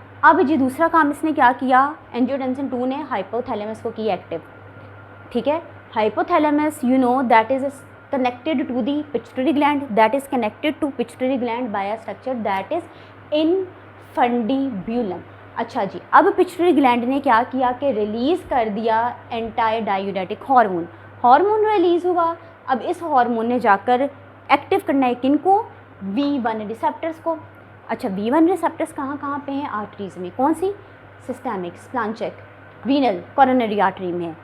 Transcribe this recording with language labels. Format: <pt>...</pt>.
<ur>اب جی دوسرا کام اس نے کیا کیا, اینجیوٹینسن 2 نے ہائپوتھیلیمس کو کی ایکٹیو. ٹھیک ہے,</ur> <en>Hypothalamus you know that is connected to the pituitary gland, that is connected to pituitary gland by a structure that is infundibulum.</en> <ur>اچھا جی, اب پچوٹری گلینڈ نے کیا کیا کہ ریلیز کر دیا اینٹائی ڈائیوریٹک ہارمون. ہارمون ریلیز ہوا. اب اس ہارمون نے جا کر ایکٹیو کرنا ہے کن کو, V1 ریسیپٹرس کو. اچھا V1 ریسیپٹرس کہاں کہاں پہ ہیں, آرٹریز میں. کون سی, سسٹمک, سپلانچک, رینل, کورونری آرٹری میں ہے.</ur>